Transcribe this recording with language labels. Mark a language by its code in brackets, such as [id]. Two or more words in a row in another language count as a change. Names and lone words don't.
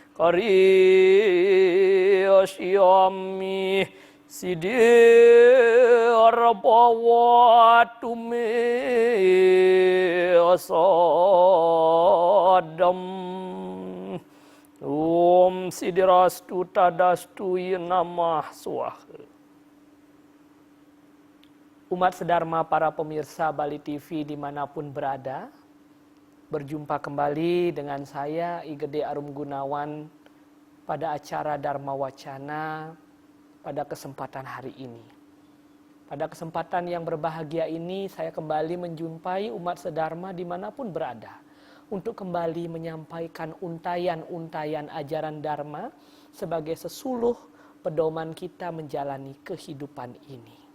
[sa] Karyasyami Siddharabhavatu me asadam. Om Siddhirastu Tadastu Namah Swaha. [id] Umat sedharma para pemirsa Bali TV dimanapun berada, berjumpa kembali dengan saya I Gede Arum Gunawan pada acara Dharma Wacana pada kesempatan hari ini. Pada kesempatan yang berbahagia ini saya kembali menjumpai umat sedharma dimanapun berada untuk kembali menyampaikan untayan-untayan ajaran Dharma sebagai sesuluh pedoman kita menjalani kehidupan ini.